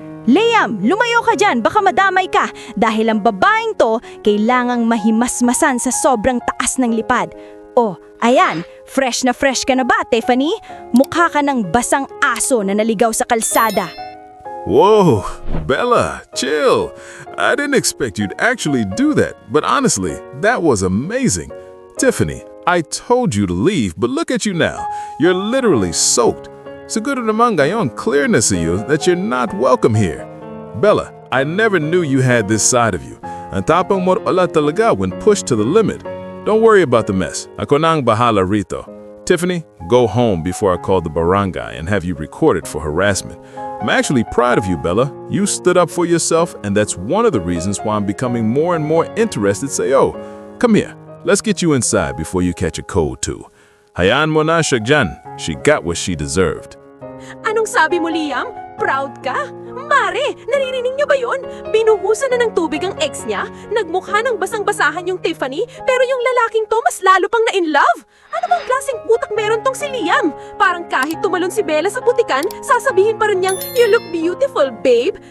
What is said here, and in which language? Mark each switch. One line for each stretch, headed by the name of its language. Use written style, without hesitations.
Filipino: Liam, lumayo ka dyan, baka madamay ka dahil ang babaeng to kailangang mahimasmasan sa sobrang taas ng lipad. Oh, ayan, fresh na fresh ka na ba, Tiffany? Mukha ka ng basang aso na naligaw sa kalsada.
English: Whoa, Bella, chill. I didn't expect you'd actually do that, but honestly, that was amazing. Tiffany, I told you to leave, but look at you now. You're literally soaked.
Filipino: Siguro naman ngayon clear na sa iyo
English: that you're not welcome here. Bella, I never knew you had this side of you.
Filipino: Ang tapang mo pala talaga
English: when pushed to the limit. Don't worry about the mess.
Filipino: Ako na ang bahala rito.
English: Tiffany, go home before I call the barangay and have you recorded for harassment. I'm actually proud of you, Bella. You stood up for yourself, and that's one of the reasons why I'm becoming more and more interested. Say, oh, come here. Let's get you inside before you catch a cold too.
Filipino: Hayaan mo na siya dyan.
English: She got what she deserved.
Filipino: Anong sabi mo, Liam? Proud ka? Mare, naririnig niyo ba yun? Binuhusan na ng tubig ang ex niya? Nagmukha ng basang-basahan yung Tiffany, pero yung lalaking to mas lalo pang na in love? Ano bang klaseng utak meron tong si Liam? Parang kahit tumalon si Bella sa putikan, sasabihin pa rin niyang,
English: "You look beautiful, babe."